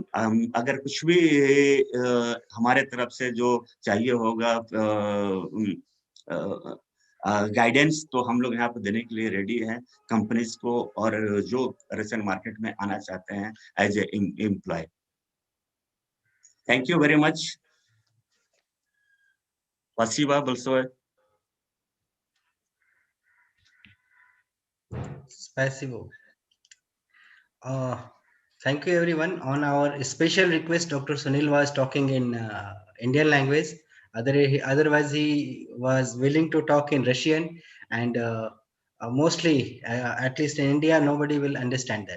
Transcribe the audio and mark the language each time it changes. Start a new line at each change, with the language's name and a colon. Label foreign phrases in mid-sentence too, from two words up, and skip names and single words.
Hindi: अगर कुछ भी हमारे तरफ से जो चाहिए होगा गाइडेंस तो हम लोग यहाँ पर देने के लिए रेडी हैं कंपनीज को और जो
English: Russian market
Hindi: में आना चाहते हैं
English: as a employ. thank you very much.
Russian: Спасибо большое.
English: Spasibo. Thank you everyone. On our special request, Dr. Sunil was talking in Indian language. Otherwise, he was willing to talk in Russian, and mostly, at least in India, nobody will understand that.